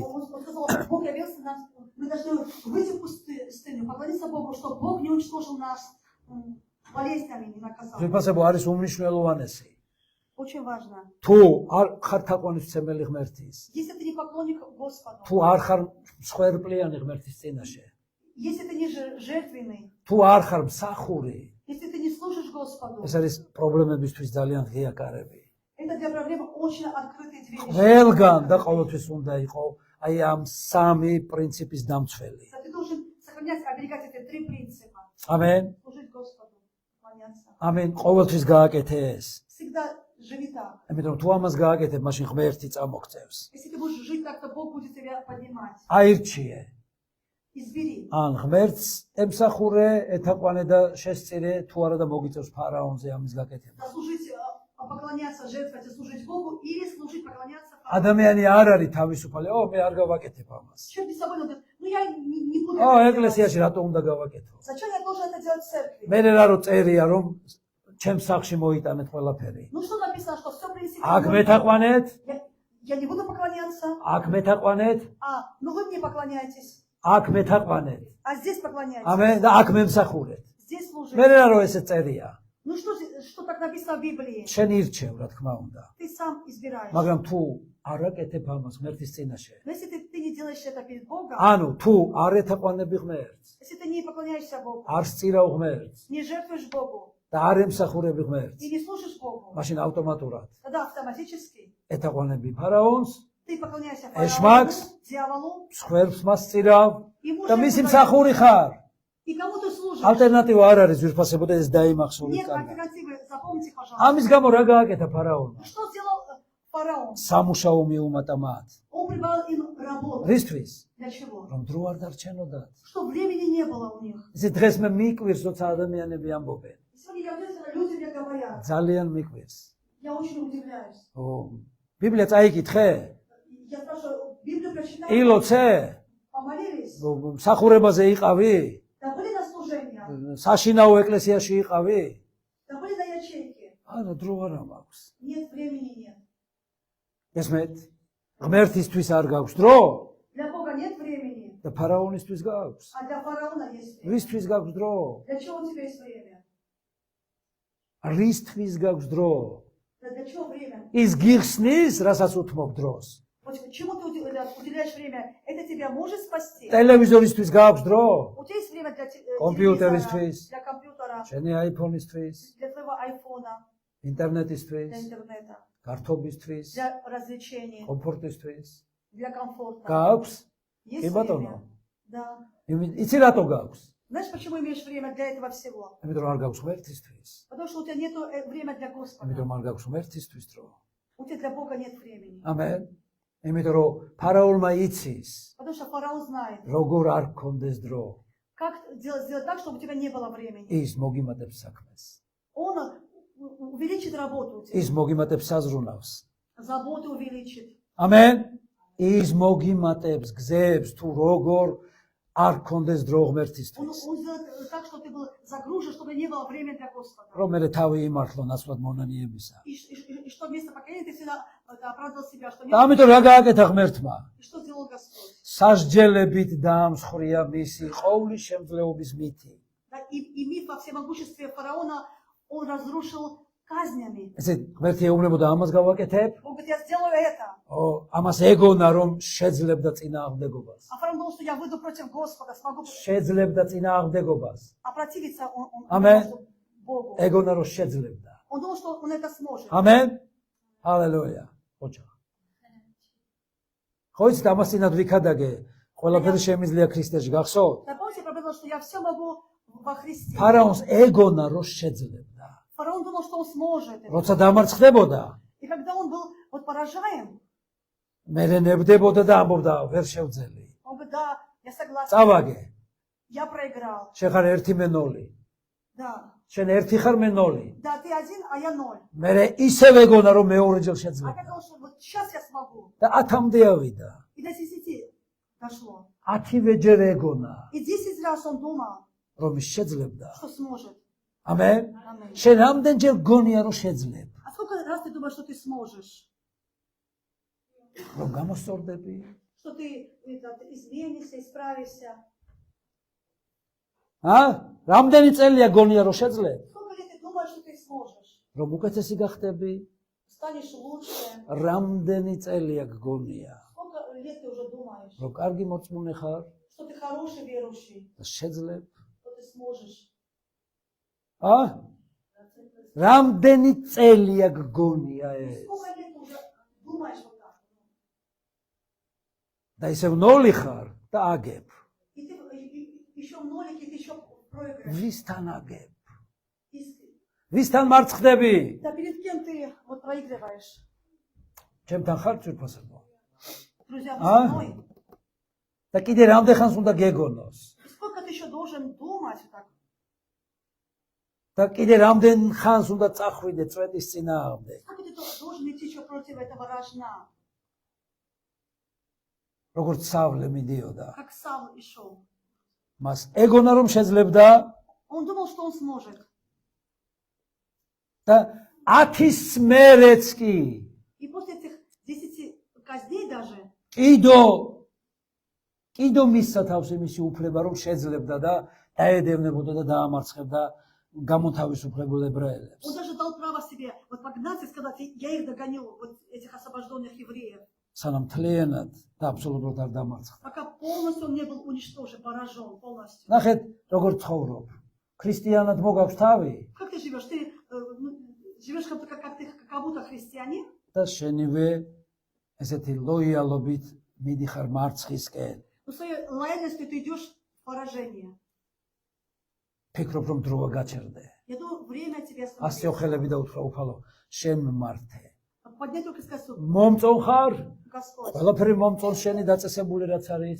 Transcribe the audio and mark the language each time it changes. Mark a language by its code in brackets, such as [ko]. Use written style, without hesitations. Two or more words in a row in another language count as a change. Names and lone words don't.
[ru] Он сказал: Бог явился нам, мы должны выйти в пустыню, поклониться Богу, чтобы Бог не уничтожил нас болезнями, не наказал. [ka] ზეფასებო არის უმნიშვნელოვანესი. [ru] Очень важно. [ka] თუ არ ხარ თაყვანისმცემელი ღმერთის, [ru] Если ты не поклонник Господу, [ka] თუ არ ხარ მსხვერპლიანი ღმერთის წინაშე, [ru] если ты не жертвенный, [ka] თუ არ ხარ მსახური, [ru] если ты не служишь Господу, [ka] ეს არის პრობლემებისთვის ძალიან ღია კარები. [ru] это для проблемы очень открытые двери. [ka] ყველგან და ყოველთვის უნდა იყო აი ამ სამი პრინციპის დამცველი. [ru] Ты должен сохранять, оберегать эти 3 принципа. [ka] ამენ. [ru] Служить Господу, поклоняться. [ka] ამენ ყოველთვის გააკეთე ეს. [ru] Всегда живи так. [ka] ამიტომ თუ ამას გააკეთებ, მაშინ ღმერთი წამოგწევს. [ru] Если ты будешь жить так, то Бог будет тебя поднимать. [ka] აირჩიე. [ru] Избери. [ka] ან ღმერთს ემსახურე, ეთაყვანე და შესწირე, თუ არა და მოგიწევს фараონზე ამის გაკეთება. [ru] Служить, поклоняться, жертвовать и служить Богу, или служить, поклоняться. [ka] ადამიანი არ არის თავისუფალი, მე არ გავაკეთებ ამას. [ru] Человек без свободы говорит: я не буду ო, это делать. [ka] ეკლესიაში რატო უნდა გავაკეთო? [ru] Зачем я должен это делать в церкви? [ka] მე რა რო წერია რომ ჩემს სახში მოიტანეთ ყველაფერი. [ru] Ну что написано, что все принесите. [ka] აქ მეთაყვანეთ, [ru] Я не буду поклоняться, [ka] აქ мეთაყვანეთ, [ru] но вы мне поклоняетесь, [ka] აქ მეთაყვანეთ. [ru] а здесь поклоняетесь, [ka] ამენ და აქ მემსახურეთ. [ru] здесь [ka] მე [ru] служите. [ka] რა რო ესე წერია. [ru] Ну что так написано в Библии? [ka] შენ ირჩევ, რა თქმა უნდა. [ru] Ты сам избираешь. [ka] მაგრამ თუ არ აკეთებ ამას ღმერთის წინაშე. [ru] Но если ты не делаешь это перед Богом, [ka] ანუ თუ არ ეთაყვანები ღმერთს, [ru] если ты не поклоняешься Богу, [ka] არ სწირავ ღმერთს [ru] не жертвуешь Богу [ka] და არ ემსახურები ღმერთს, [ru] и не служишь Богу, [ka] მაშინ ავტომატურად [ru] тогда автоматически [ka] ეთაყვანები ფარაონს, [ru] ты поклоняешься [ka] Эшмакс, [ru] фараону, дьяволу, [ka] მსხვერპლს მასწირავ [ru] и [ka] და [ru] мужу [ka] მისი [ru] поклоняешься. [ka] მსახური ხარ. [ru] И кому ты служишь? [ka] ალტერნატივა არ არის ძვირფასებო და ეს დაიმახსოვრეთ [ru] Нет [ka] კარგად. [ru] альтернативы, запомните, пожалуйста. [ka] ამის გამო რა გააკეთა ფარაონმა? [ru] Что сделал фараон? [ka] სამუშაო მიუმატა მათ. [ru] Он прибавил им работу. [ka] რისთვის? [ru] Для чего? [ka] რომ დრო არ დარჩენოდათ. [ru] Что времени не было у них. [ka] ისე დღეს მე მიკვირს, როცა ადამიანები ამბობენ. [ru] Сегодня я вижу, когда люди мне говорят, [ka] ძალიან მიკვირს. [ru] я очень удивляюсь. [ka] ბიბლია წაიკითხე? [ru] Я спрашиваю, Библию прочитали? [ka] ილოცე? [ru] Помолились? [ka] მსახურებაზე იყავი? [ru] Да были на служение? [ka] საშინაო ეკლესიაში იყავი? [ru] Да были на ячейке? [ka] არა, დრო არა მაქვს. [ru] Нет, времени нет. [ka] ესმეთ? ღმერთისთვის არ გაქვს დრო [ru] Для Бога нет времени, [ka] და ფარაონისთვის გაქვს. [ru] а для фараона есть время. [ka] რისთვის გაქვს დრო? [ru] Для чего у тебя есть время? [ka] რისთვის გაქვს დრო? [ru] Да для чего время? [ka] ის გიხსნის, რასაც უთმობ დროს. [ru] Вот чему ты уделяешь время? Это тебя может спасти? [ka] ტელევიზორისთვის გაქვს დრო? [ru] У тебя есть время для [ka] Компьютерისთვის. [ru] телевизора, для компьютера, [ka] შენი iPhone-ისთვის, [ru] для твоего айфона, для [ka] ინტერნეტისთვის, [ru] интернета, [ka] გართობისთვის, [ru] для развлечений, [ka] კომფორტისთვის. [ru] для комфорта. [ka] გაქვს? [ru] Есть [ka] კი ბატონო. [ru] время? Да. [ka] იცი რატო გაქვს? [ru] Знаешь, почему имеешь время для этого всего? [ka] იმიტომ რომ არ გაქვს ღმერთისთვის. [ru] Потому что у тебя нет времени для Господа. [ka] იმიტომ არ გაქვს ღმერთისთვის დრო. [ru] У тебя для Бога нет времени. [ka] ამენ. იმიტომ რომ ფარაონმა იცის, [ru] Потому что фараон знает, [ka] როგორ არ გქონდეს დრო. [ru] как сделать так, чтобы у тебя не было времени. [ka] ის მოგიმატებს საქმეს. [ru] Он увеличит работу у тебя. [ka] ის მოგიმატებს საზრუნავს. [ru] Заботу увеличит. [ka] ამენ. ის მოგიმატებს გზებს თუ როგორ არ გქონდეს დრო [ru] Он [ka] ღმერთისთვის. [ru] сделает так, чтобы ты был загружен, чтобы не было времени для Господа. [ka] რომ მე თავი იმართლო ნაცვლად მონანიებისა. [ru] И что вместо покаяния ты всегда оправдал себя, что [ka] და [ru] нет. [ka] ამიტომ რა გააკეთა ღმერთმა? [ru] И что сделал Господь? [ka] სასჯელებით დაამსხვრია მისი ყოვლის შემძლეობის მითი. [ru] Да, и миф о всемогуществе фараона он разрушил казнями. [ka] ესე ღმერთი ეუბნებოდა ამას გავაკეთებ? [ru] Он говорит, я сделаю это. [ka] ამას ეგონა რომ შეძლებდა წინააღმდეგობას. [ru] А фараон думал, что я выйду против Господа, смогу [ka] შეძლებდა წინააღმდეგობას. [ru] опротивиться он Amen. думал, что Богу. [ka] ეგონა რომ შეძლებდა. [ru] Он думал, что он это сможет. [ka] ამენ. ჰალელუია. ოჯახ. ხო იცით ამას წინათ ვიქადაგე, ყველაფერი შემიძლია ქრისტეში გახსოვთ? [ru] Да, помните, я проповедовал, что я все могу во Христе. [ka] ფარაონს ეგონა რომ შეძლებდა. [ru] Фараон думал, что он сможет это. [ka] როცა დამარცხდებოდა, [ru] И когда он был вот поражаем, [ka] მე ნებდებოდა და ამბობდა ვერ შევძელი. [ru] он говорит, да, я согласен, [ka] წავაგე. [ru] я проиграл. [ka] შენ ხარ ერთი მე 0. [ru] Да, [ka] შენ ერთი ხარ მე 0. [ru] да, ты один, а я 0. [ka] მე ისევ ეგონა რომ მეორეჯერ [ru] А [ka] შეძლებდა. [ru] я думал, что вот сейчас я смогу. [ka] და 10-მდე ავიდა. [ru] И до 10 дошло. [ka] 10-ვეჯერ ეგონა [ru] И 10 раз он думал, [ka] რომ ის შეძლებდა. [ru] что сможет. [ka] ამენ. [ru] Аминь. [ka] შენ რამდენჯერ გონია რომ შეძლებ? [ru] А сколько раз ты думаешь, что ты сможешь? [ka] რომ გამოსწორდები? [ru] Что ты изменишься, исправишься? [ka] რამდენი წელია გონია რომ შეძლებ? [ru] Сколько лет ты думаешь, что ты сможешь? [ka] რომ უკეთესი გახდები? [ru] Станешь лучше? [ka] რამდენი წელია გგონია [ru] Сколько лет ты уже думаешь, [ka] რომ კარგი მოწმუნე ხარ [ru] что ты хороший верующий, [ka] და შეძლებ? [ru] что ты сможешь? [ka] რამდენი წელია გგონია ეს? [ru] Сколько лет ты уже думаешь вот так? [ka] და ისევ 0 ხარ და აგებ. [ru] И ты еще в нолике, ты еще проиграешь. [ka] ვისთან აგებ? [ru] И [ka] ვისთან მარცხდები? [ru] Да перед кем ты вот проигрываешь? [ka] ჩემთან ხარ ძვირფასებო? [ru] Друзья, вы со мной? [ka] და კიდე რამდენ ხანს უნდა გეგონოს? [ru] И сколько ты еще должен думать вот так? [ka] და კიდე რამდენ ხანს უნდა წახვიდე წვეთის წინააღმდეგ? [ru] Сколько ты должен идти еще против этого рожна? [ka] როგორც სავლე მიდიოდა. [ru] Как Савл и шел. [ka] მას ეგონა რომ შეძლებდა [ru] Он думал, что он сможет. [ka] და 10-ის მერეც კი [ru] И после этих 10 казней даже [ka] კიდო მისცა თავს იმისი უფლება რომ შეძლებდა და დაედევნებოდა და დაამარცხებდა გამოთავისუფლებულ ებრაელებს. [ru] он даже дал право себе вот погнаться и сказать, я их догоню, вот этих освобожденных евреев. [ka] სანამ მთლიანად და აბსოლუტურად არ დამარცხდა. [ru] Пока полностью он не был уничтожен, поражен полностью. [ka] ნახეთ, როგორ ცხოვრობ. ქრისტიანად მოგაქვს თავი [ru] Как ты живешь? Ты живешь как будто христианин, [ka] და შენივე ესეთი ლოიალობით მიდიხარ მარცხისკენ. [ru] но своей лояльностью ты идешь в поражение. [ka] ფიქრობ რომ დროა გაჩერდე. [ru] Я думаю, время тебе [ka] ასე [ru] остановить. [ka] ოხელები და უთხრა უფალო, შენ მმართე. [ru] Поднять руки и сказать, «Суд, [ka] მომწონ ხარ? [ru] Господь, [ka] ყველაფერი მომწონ შენი დაწესებული რაც არის.